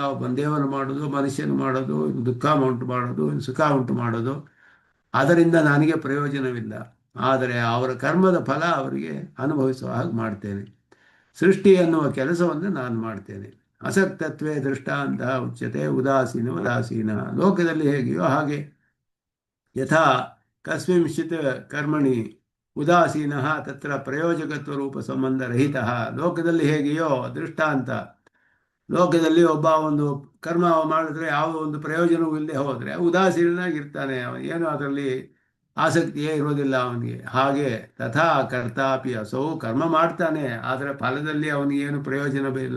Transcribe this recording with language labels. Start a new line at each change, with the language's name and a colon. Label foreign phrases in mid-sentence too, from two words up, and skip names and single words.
Kannada: ಒಬ್ಬ ದೇವನು ಮಾಡೋದು, ಮನುಷ್ಯನು ಮಾಡೋದು, ದುಃಖ ಉಂಟು ಮಾಡೋದು, ಸುಖ ಉಂಟು ಮಾಡೋದು, ಅದರಿಂದ ನನಗೆ ಪ್ರಯೋಜನವಿಲ್ಲ. ಆದರೆ ಅವರ ಕರ್ಮದ ಫಲ ಅವರಿಗೆ ಅನುಭವಿಸುವ ಹಾಗೆ ಮಾಡ್ತೇನೆ. ಸೃಷ್ಟಿ ಎನ್ನುವ ಕೆಲಸವನ್ನು ನಾನು ಮಾಡ್ತೇನೆ.
Sanskrit: ಅಸಕ್ತತ್ವೇ ದೃಷ್ಟಾಂತ ಉಚ್ಯತೆ ಉದಾಸೀನ.
Kannada: ಲೋಕದಲ್ಲಿ ಹೇಗೆಯೋ ಹಾಗೆ.
Sanskrit: ಯಥಾ ಕಸ್ಮಿಂಶ್ಚಿತ್ ಕರ್ಮಣಿ ಉದಾಸೀನ ತತ್ರ ಪ್ರಯೋಜಕತ್ವ ರೂಪ ಸಂಬಂಧ ರಹಿತ.
Kannada: ಲೋಕದಲ್ಲಿ ಹೇಗೆಯೋ ದೃಷ್ಟಾಂತ, ಲೋಕದಲ್ಲಿ ಒಬ್ಬ ಒಂದು ಕರ್ಮ ಮಾಡಿದ್ರೆ ಯಾವ ಒಂದು ಪ್ರಯೋಜನವೂ ಇಲ್ಲದೆ ಹೋದರೆ ಉದಾಸೀನಾಗಿರ್ತಾನೆ, ಏನು ಅದರಲ್ಲಿ ಆಸಕ್ತಿಯೇ ಇರೋದಿಲ್ಲ ಅವನಿಗೆ. ಹಾಗೆ
Sanskrit: ತಥಾ ಕರ್ತಾಪಿ ಅಸೌ,
Kannada: ಕರ್ಮ ಮಾಡ್ತಾನೆ ಆದರೆ ಫಲದಲ್ಲಿ ಅವನಿಗೇನು ಪ್ರಯೋಜನವಿಲ್ಲ.